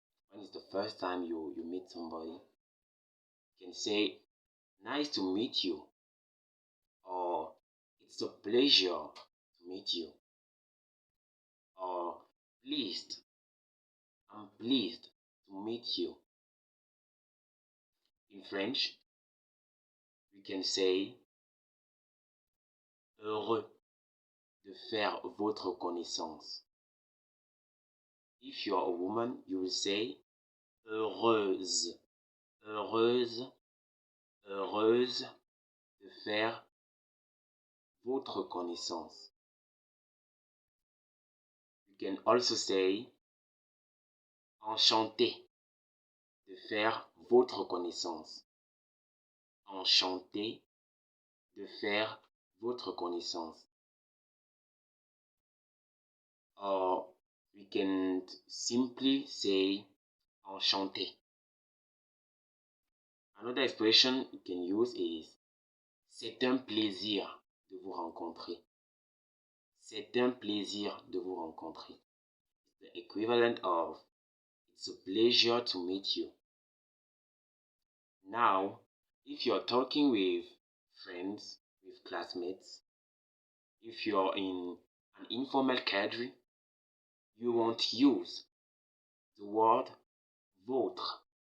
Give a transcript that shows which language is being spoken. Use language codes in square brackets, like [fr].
[en] When it's the first time you meet somebody, you can say, nice to meet you. Or, it's a pleasure to meet you. Or, I'm pleased to meet you. In French, we can say [fr] heureux de faire votre connaissance. [en] If you are a woman, you will say [fr] heureuse, heureuse, heureuse de faire votre connaissance. [en] You can also say [fr] enchanté de faire votre connaissance. Enchanté de faire votre connaissance. [en] Or we can simply say [fr] enchanté. [en] Another expression you can use is [fr] c'est un plaisir de vous rencontrer. C'est un plaisir de vous rencontrer. [en] the equivalent of it's a pleasure to meet you. Now, if you're talking with friends, with classmates, if you're in an informal gathering, you won't use the word votre.